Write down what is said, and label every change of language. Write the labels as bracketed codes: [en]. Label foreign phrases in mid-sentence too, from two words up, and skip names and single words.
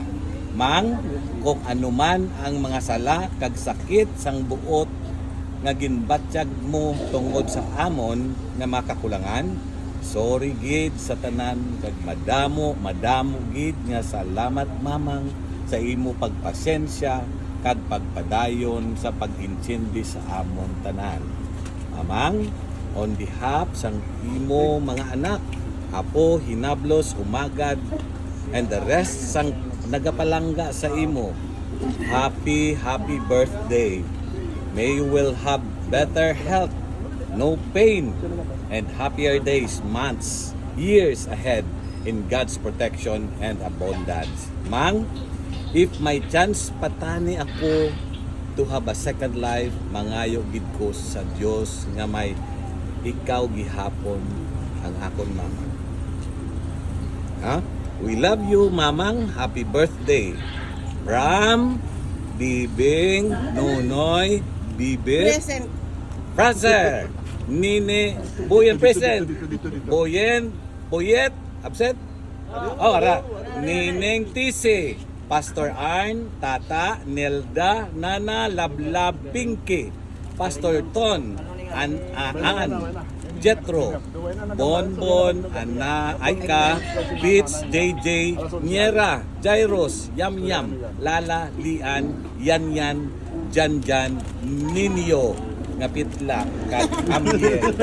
[hil] Mang, kung anuman ang mga sala kag sakit sang buot nga ginbatyag mo tungod sa amon nga makakulangan, sorry gid sa tanan kag madamo gid nga salamat mamang sa imo pagpasensya kag pagpadayon sa pag-intindi sa amon tanan. Mamang, [en] on behalf [hil] sang imo mga anak, apo, hinablos, umagad, [en] and the rest [hil] sang nagapalangga sa imo, [en] happy birthday. May you will have better health, no pain, and happier days, months, years ahead in God's protection and abundance. Mang, if may chance [hil] patani ako [en] to have a second life, [hil] mangayo gid ko sa Dios nga may ikaw gihapon ang akon mama. Ha? [en] We love you, Mamang. Happy birthday. From Bibing, Nonoy, Bibit, Present. Fraser, Nini, Boyen present. Boyet, absent? Oh, ara. Nining Tisi, Pastor Arn, Tata, Nelda, Nana, Lablab, Pinky, Pastor Ton, An, Jetro, Bonbon, Ana, Aika, Beats, JJ, Niera, Jairos, Yam Yam, Lala, Lian, Yan Yan, Jan Jan, Ninyo, Ngapitla, kag Amiel.